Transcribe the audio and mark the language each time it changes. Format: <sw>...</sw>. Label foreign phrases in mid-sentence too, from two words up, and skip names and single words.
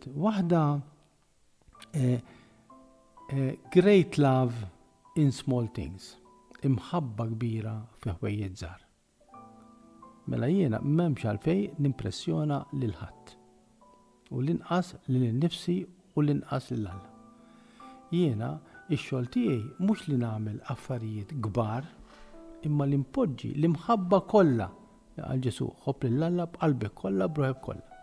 <en>Waħda great love in small things,</en> <mt>imħabba kbira fi ħwejjiet żgħar. Mela jiena m'hemmx għalfejn nimpressjona lil ħadd. U l-inqas lil nifsi u l-inqas lil Alla. Jiena ix-xogħol tiegħi mhux li nagħmel affarijiet kbar, imma li npoġġi l-imħabba kollha għal Ġesu, ħobb lil Alla b'qalbek kollha, b'ruħek kollha.</mt>